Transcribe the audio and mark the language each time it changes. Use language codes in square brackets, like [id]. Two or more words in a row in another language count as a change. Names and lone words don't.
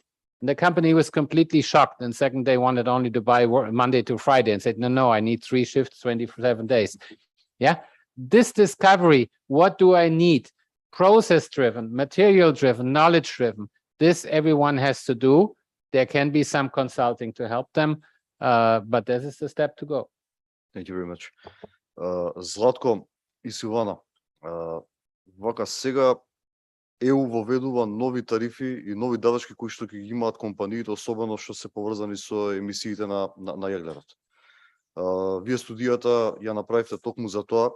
[en] And the company was completely shocked, and second they wanted only to buy Monday to Friday, and said, no, I need 3 shifts, 27 days. Yeah, this discovery, what do I need? Process-driven, material-driven, knowledge-driven. This everyone has to do. There can be some consulting to help them, but this is the step to go. Thank you very much. [mk] Златко и Силвана, вака сега ЕУ воведува нови тарифи и нови давачки кои што ќе ги имаат компаниите, особено што се поврзани со емисиите на јаглерот. Вие студијата ја направивте токму за тоа.